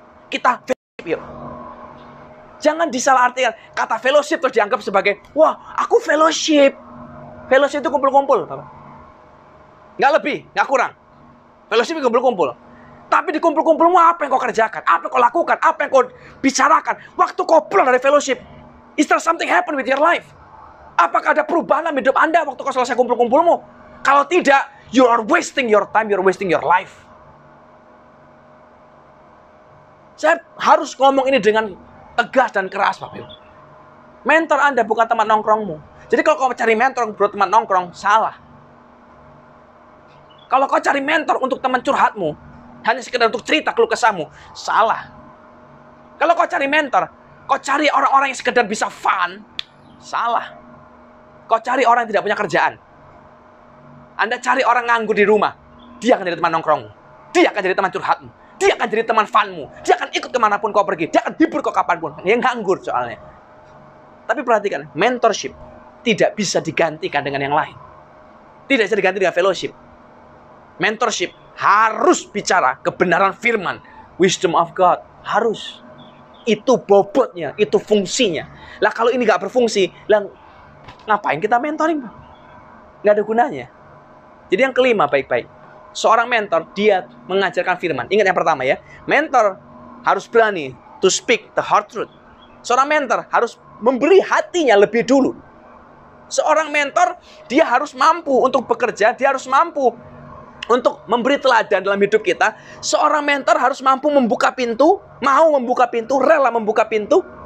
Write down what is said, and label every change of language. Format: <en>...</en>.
<id>Kita fellowship yuk. Jangan disalahartikan. Kata fellowship terus dianggap sebagai, wah, aku fellowship. Fellowship itu kumpul-kumpul, Bapak. Nggak lebih, nggak kurang. Fellowship itu kumpul-kumpul. Tapi di kumpul-kumpulmu apa yang kau kerjakan? Apa yang kau lakukan? Apa yang kau bicarakan? Waktu kau pulang dari</id> <en>fellowship, is there something happen with your life?</en> <id>Apakah ada perubahan dalam hidup Anda waktu kau selesai kumpul-kumpulmu? Kalau tidak,</id> <en>you are wasting your time, you are wasting your life.</en> <id>Saya harus ngomong ini dengan tegas dan keras, Bapak Ibu. Mentor Anda bukan teman nongkrongmu. Jadi kalau kau cari mentor buat teman nongkrong, salah. Kalau kau cari mentor untuk teman curhatmu, hanya sekedar untuk cerita keluh kesahmu, salah. Kalau kau cari mentor, kau cari orang-orang yang sekedar bisa fun, salah. Kau cari orang yang tidak punya kerjaan. Anda cari orang nganggur di rumah. Dia akan jadi teman nongkrongmu. Dia akan jadi teman curhatmu. Dia akan jadi teman funmu. Dia akan ikut kemanapun kau pergi. Dia akan hibur kau kapanpun. Dia nganggur soalnya. Tapi perhatikan, mentorship tidak bisa digantikan dengan yang lain. Tidak bisa diganti dengan fellowship. Mentorship harus bicara kebenaran firman.</id> <en>Wisdom of God.</en> <id>Harus. Itu bobotnya. Itu fungsinya. Lah kalau ini gak berfungsi, lah ngapain kita mentoring? Nggak ada gunanya. Jadi yang kelima, baik-baik. Seorang mentor, dia mengajarkan firman. Ingat yang pertama ya. Mentor harus berani</id> <en>to speak the hard truth.</en> <id>Seorang mentor harus memberi hatinya lebih dulu. Seorang mentor, dia harus mampu untuk bekerja. Dia harus mampu untuk memberi teladan dalam hidup kita. Seorang mentor harus mampu membuka pintu. Mau membuka pintu, rela membuka pintu.</id>